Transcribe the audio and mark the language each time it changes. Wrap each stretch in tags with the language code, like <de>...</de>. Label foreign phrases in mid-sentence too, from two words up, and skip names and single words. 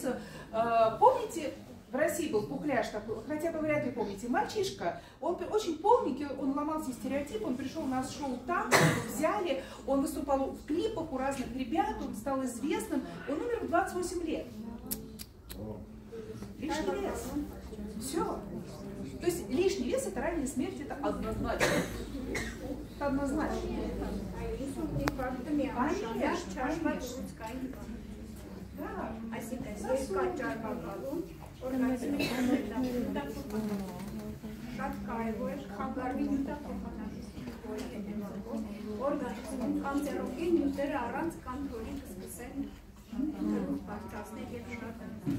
<ru>Помните, в России был Пухляш такой, хотя вы вряд ли помните, мальчишка, он очень полненький, он ломал все стереотипы, он пришел на шоу там, его взяли, он выступал в клипах у разных ребят, он стал известным, он умер в 28 лет. Лишний вес. Все. То есть лишний вес это ранняя смерть, это однозначно. Это однозначно. Да.</ru> <hy>Շատ կարևոր է խանգարվի նյութափոխանակությունը հետևաբար օրգանիզմում կանցերոգեն նյութերը առանց կոնտրոլի կսկսեն բարձրացնել եւ շատանալ։</hy>